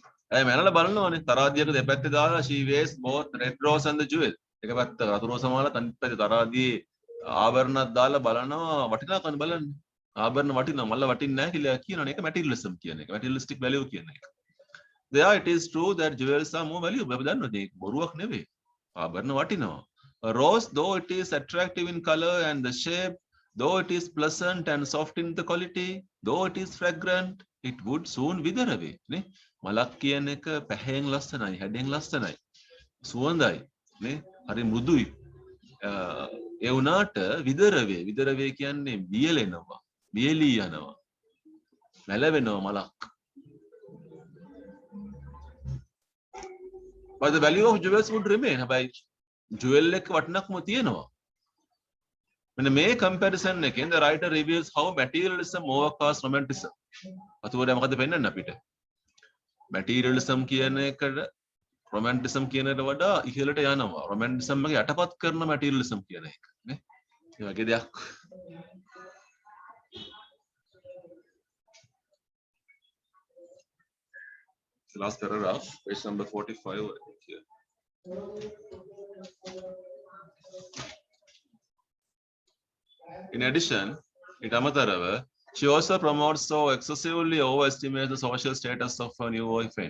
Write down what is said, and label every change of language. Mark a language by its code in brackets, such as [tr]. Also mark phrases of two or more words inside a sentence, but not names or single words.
[si] ඇය මැනලා බලනවානේ තරාදියක දෙපැත්තේ දාලා [en] she wears both red rose and the jewel. [si] එක පැත්තක රතු රෝස මාලා අනිත් පැත්තේ තරාදියේ ආභරණයක් දාලා බලනවා වටිනාකම බලන්න. ආභරණ වටිනවා මල්ල වටින්නේ නැහැ කියලා කියනවනේ. ඒක materialism කියන එක. [en] materialistic value [si] කියන එක. [en] There it is true that jewels are more valuable. [si] අපි දන්නවද ඒක බොරුවක් නෙවෙයි. ආභරණ වටිනවා. [en] A rose, though it is attractive in color and the shape, though it is pleasant and soft in the quality, though it is fragrant, it would soon wither away. [si] නේ? මලක් කියන එක පැහැයෙන් ලස්සනයි, හැඩයෙන් ලස්සනයි, සුවඳයි, නේ? හරි මෘදුයි. ඒ වුණාට [en] wither away. wither away [si] කියන්නේ වියලෙනවා, වියලී යනවා, මැලවෙනවා මලක්. [en] But the value of jewels would remain. [si] හැබැයි jewel එක වටිනාකම තියෙනවා. මෙන්න මේ comparison එකෙන් [en] the writer reveals how materialism overcasts romanticism. [si] අතෝරේ මොකද පෙන්වන්නේ අපිට? materialism කියන එකට romanticism කියන එකට වඩා ඉහළට යනවා. romanticism එක යටපත් කරන materialism කියන එක නේ. ඒ වගේ දෙයක්. [en] The last paragraph, page number 45, I think here. In addition, [si] ඊට අමතරව [en] she also promotes so excessively overestimates the social status of her new boyfriend.